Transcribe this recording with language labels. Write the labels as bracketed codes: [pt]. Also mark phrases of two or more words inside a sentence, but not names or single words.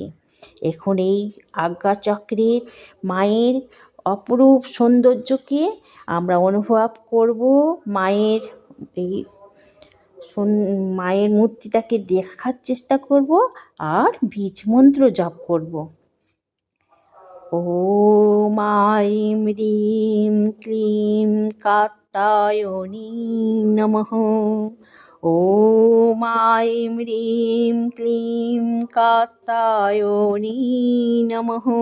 [bn] এখন এই আজ্ঞা চক্রের মায়ের অপরূপ সৌন্দর্যকে আমরা অনুভব করব। মায়ের এই মায়ের মূর্তিটাকে দেখার চেষ্টা করব আর বীজ মন্ত্র জপ করব। [sa] ॐ ऐं ह्रीं क्लीं कात्यायनी नमः। ॐ ऐं ह्रीं क्लीं कात्यायनी नमः।